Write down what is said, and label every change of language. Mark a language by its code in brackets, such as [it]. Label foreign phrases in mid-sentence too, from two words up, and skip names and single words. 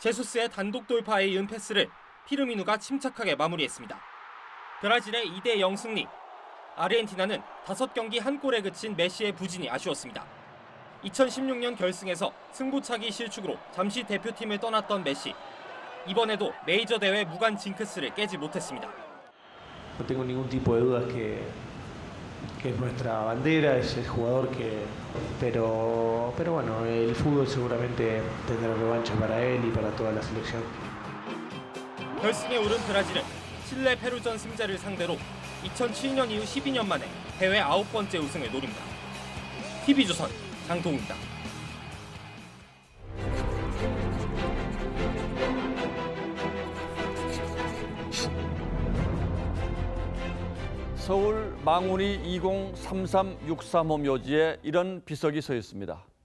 [ko] 제수스의 단독 돌파에 이은 패스를 피르미누가 침착하게 마무리했습니다. 브라질의 2대0 승리. 아르헨티나는 5경기 한 골에 그친 메시의 부진이 아쉬웠습니다. 2016년 결승에서 승부차기 실축으로 잠시 대표팀을 떠났던 메시. 이번에도 메이저 대회 무관 징크스를 깨지 못했습니다. [es] No tengo ningún tipo de dudas que es nuestra bandera, es el jugador que... Pero bueno, el fútbol seguramente tendrá revancha para él y para toda la selección. [ko] 결승에 오른 브라질은 칠레 페루전 승자를 상대로 2007년 이후 12년 만에 대회 9번째 우승을 노립니다. TV조선 장동우입니다. 서울 망우리 203363호 묘지에 이런 비석이 서 있습니다.